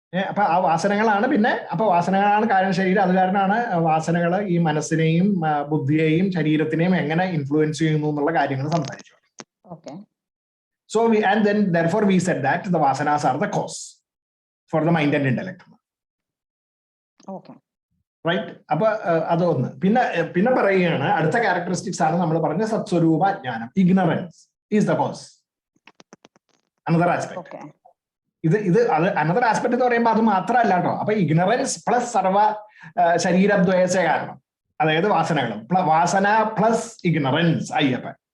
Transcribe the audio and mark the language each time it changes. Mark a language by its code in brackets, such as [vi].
[ml] അപ്പൊ ആ വാസനകളാണ് പിന്നെ അപ്പൊ വാസനകളാണ് കാരണം ശരീരം, അത് കാരണമാണ് വാസനകൾ ഈ മനസ്സിനെയും ബുദ്ധിയെയും ശരീരത്തിനെയും എങ്ങനെ ഇൻഫ്ലുവൻസ് ചെയ്യുന്നു എന്നുള്ള കാര്യങ്ങൾ സംസാരിച്ചു. [en] Okay. So and then therefore we said that the vasanas are the cause for the mind and intellect. Okay. Right? [ml] അപ്പൊ അതൊന്ന്. പിന്നെ പറയുകയാണ് അടുത്ത ക്യാരക്ടറിസ്റ്റിക്സ് ആണ് നമ്മൾ പറഞ്ഞ സത്സ്വരൂപ ജ്ഞാനം. [en] Ignorance is the cause. Another aspect. Okay. [ml] ഇത് അനദർ ആസ്പെക്ട് എന്ന് പറയുമ്പോൾ അത് മാത്രമല്ല കേട്ടോ. അപ്പൊ ഇഗ്നറൻസ് പ്ലസ് സർവ ശരീരദ്വയസ കാരണം, അതായത് വാസനകളും വാസന പ്ലസ് ഇഗ്നറൻസ് അയ്യപ്പ.